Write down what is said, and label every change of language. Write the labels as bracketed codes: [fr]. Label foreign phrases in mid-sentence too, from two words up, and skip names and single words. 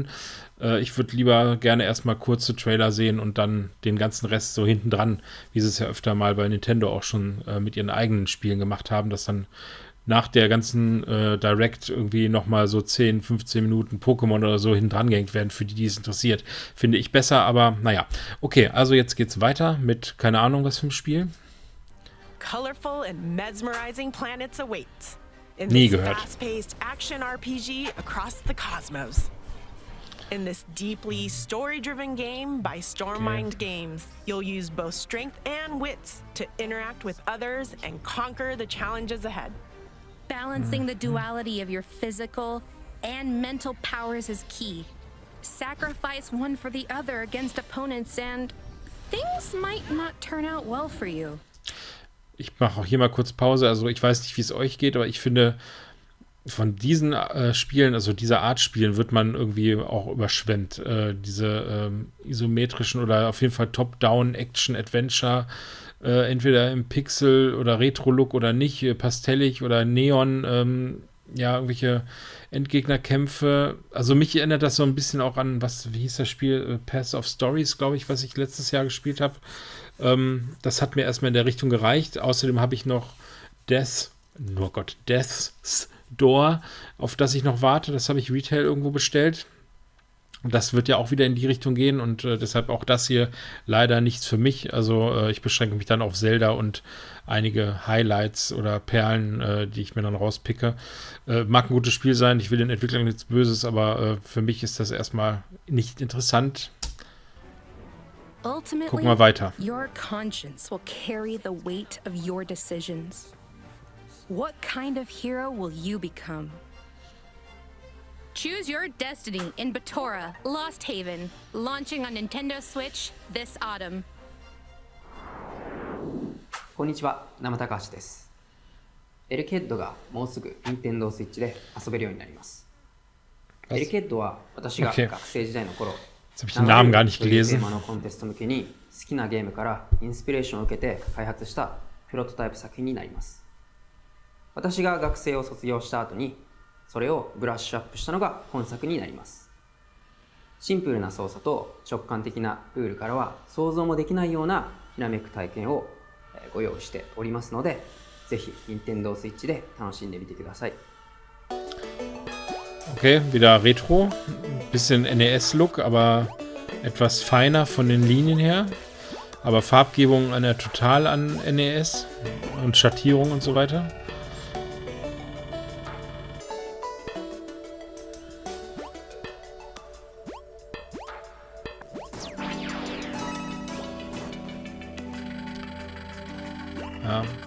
[de] Ich würde lieber gerne erstmal kurze Trailer sehen und dann den ganzen Rest so hinten dran, wie sie es ja öfter mal bei Nintendo auch schon mit ihren eigenen Spielen gemacht haben, dass dann nach der ganzen Direct irgendwie nochmal so 10, 15 Minuten Pokémon oder so hinten dran gehängt werden, für die es interessiert. Finde ich besser, aber naja. Okay, also jetzt geht's weiter mit, keine Ahnung, was für ein Spiel. [en] Colorful and mesmerizing planets await. In [de] Nie [en] this [de] gehört. [en] fast-paced action RPG across the cosmos. In this deeply story-driven game by Stormmind Games, you'll use both strength and wits to interact with others and conquer the challenges ahead. Balancing the duality of your physical and mental powers is key. Sacrifice one for the other against opponents and things might not turn out well for you. [de] Ich mache auch hier mal kurz Pause. Also ich weiß nicht, wie es euch geht, aber ich finde, von diesen Spielen, also dieser Art Spielen, wird man irgendwie auch überschwemmt. Diese isometrischen oder auf jeden Fall Top-Down Action-Adventure, entweder im Pixel- oder Retro-Look oder nicht, pastellig oder Neon, ja, irgendwelche Endgegnerkämpfe. Also mich erinnert das so ein bisschen auch an, wie hieß das Spiel? Path of Stories, glaube ich, was ich letztes Jahr gespielt habe. Das hat mir erstmal in der Richtung gereicht. Außerdem habe ich noch Death's Door, auf das ich noch warte. Das habe ich Retail irgendwo bestellt. Und das wird ja auch wieder in die Richtung gehen und deshalb auch das hier leider nichts für mich. Also ich beschränke mich dann auf Zelda und einige Highlights oder Perlen, die ich mir dann rauspicke. Mag ein gutes Spiel sein, ich will den Entwicklern nichts Böses, aber für mich ist das erstmal nicht interessant. Gucken wir weiter. [en] Your conscience will carry the weight of your decisions. What kind of hero will you become? Choose your destiny in Batora, Lost Haven, launching on Nintendo Switch this autumn. [ja] こんにちは、生高橋です。エルケッドがもうすぐ Nintendo Switch で遊べるようになります。エルケッドは私が学生時代の頃、 [de] Jetzt habe ich den Namen gar nicht [ja] テ [de] gelesen. [ja] ーマのコンテスト向けに好きなゲームからインスピレーションを受けて開発したプロトタイプ作品になります。私が学生を卒業した後にそれをブラッシュアップしたのが本作になります。シンプルな操作と直感的なルールからは想像もできないようなひらめく体験をご用意しておりますので、ぜひ Nintendo Switch で楽しんでみてください。 [de] Okay, wieder Retro. Bisschen NES-Look, aber etwas feiner von den Linien her. Aber Farbgebung erinnert total an NES und Schattierung und so weiter. Ja.